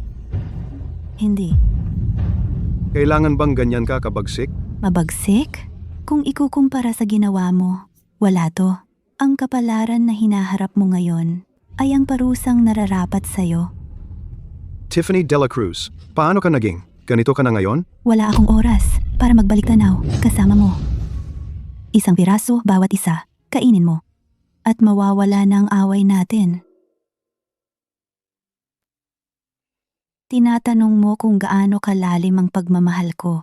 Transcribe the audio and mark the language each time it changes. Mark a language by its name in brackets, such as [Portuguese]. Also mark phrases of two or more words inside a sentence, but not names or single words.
[Filipino] Hindi. Kailangan bang ganyan ka kabagsik? Mabagsik? Kung ikukumpara sa ginawa mo, wala to. Ang kapalaran na hinaharap mo ngayon ay ang parusang nararapat sa'yo. Tiffany de la Cruz, paano ka naging? Ganito ka na ngayon? Wala akong oras para magbalik tanaw kasama mo. Isang piraso bawat isa, kainin mo. At mawawala na ang away natin. Tinatanong mo kung gaano kalalim ang pagmamahal ko.